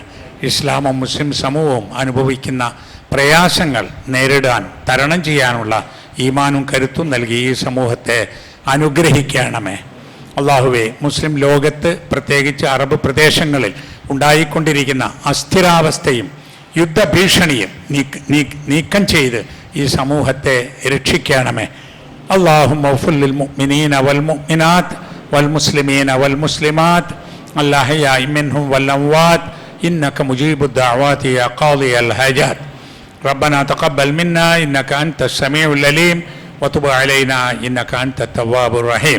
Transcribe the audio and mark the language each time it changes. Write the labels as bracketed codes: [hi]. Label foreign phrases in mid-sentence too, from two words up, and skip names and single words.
[ml] ഇസ്ലാമും മുസ്ലിം സമൂഹവും അനുഭവിക്കുന്ന പ്രയാസങ്ങൾ നേരിടാൻ, തരണം ചെയ്യാനുള്ള ഈമാനും കരുത്തും നൽകി ഈ സമൂഹത്തെ അനുഗ്രഹിക്കണമേ. അല്ലാഹുവേ, മുസ്ലിം ലോകത്ത് പ്രത്യേകിച്ച് അറബ് പ്രദേശങ്ങളിൽ ഉണ്ടായിക്കൊണ്ടിരിക്കുന്ന അസ്ഥിരാവസ്ഥയും യുദ്ധഭീഷണിയും നീക്കം ചെയ്ത് ഈ സമൂഹത്തെ രക്ഷിക്കണമേ. [ar] اللهم اغفر للمؤمنين والمؤمنات والمسلمين والمسلمات الأحياء منهم والأموات إنك مجيب الدعوات يا قاضي الحاجات. ربنا تقبل منا إنك أنت السميع العليم وتب علينا إنك أنت التواب الرحيم.